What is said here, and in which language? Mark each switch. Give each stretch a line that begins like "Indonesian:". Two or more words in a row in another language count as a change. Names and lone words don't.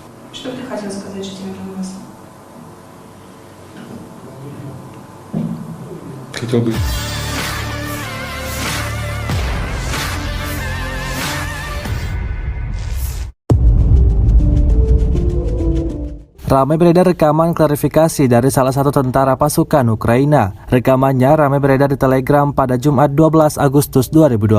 Russian: Что ты хотел сказать этими Донбассом? Хотел бы...
Indonesian: Ramai beredar rekaman klarifikasi dari salah satu tentara pasukan Ukraina. Rekamannya ramai beredar di Telegram pada Jumat 12 Agustus 2022.